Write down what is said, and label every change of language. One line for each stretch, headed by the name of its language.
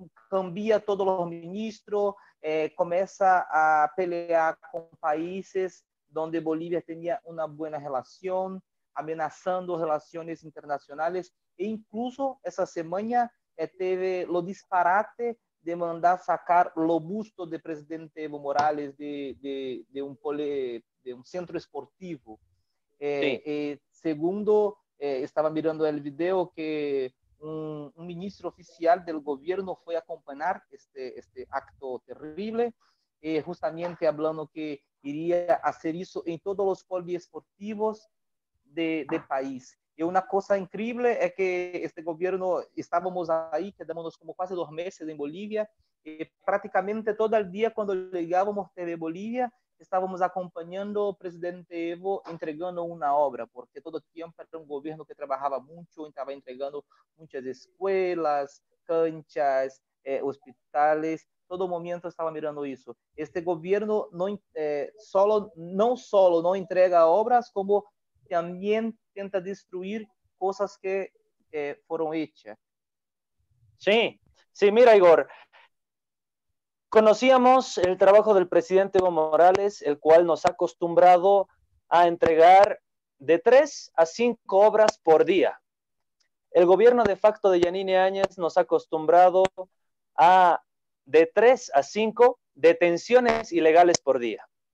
Portuguese: cambia todos os ministros, começa a pelear com países onde Bolívia tinha uma boa relação, ameaçando relações internacionais, e incluso essa semana teve o disparate de mandar sacar o busto do presidente Evo Morales de um centro esportivo. Segundo, estava mirando o vídeo que
Spanish: un ministro oficial del gobierno fue a acompañar este acto terrible, justamente hablando que iría a hacer eso en todos los poliesportivos del país. Y una cosa increíble es que este gobierno, estábamos ahí, quedamos como casi 2 meses en Bolivia, y prácticamente todo el día cuando llegábamos TV Bolivia,
Portuguese: estávamos acompanhando o presidente Evo entregando uma obra, porque todo tempo era um governo que trabalhava muito, estava entregando muitas escolas, canchas, hospitais, todo momento estava mirando isso. Este governo não só não entrega obras, como também tenta destruir coisas que foram hechas.
Spanish: Sí, sí, mira, Igor, conocíamos el trabajo del presidente Evo Morales, el cual nos ha acostumbrado a entregar de 3 a 5 obras por día. El gobierno de facto de Yanine Áñez nos ha acostumbrado a de 3 a 5 detenciones ilegales por día.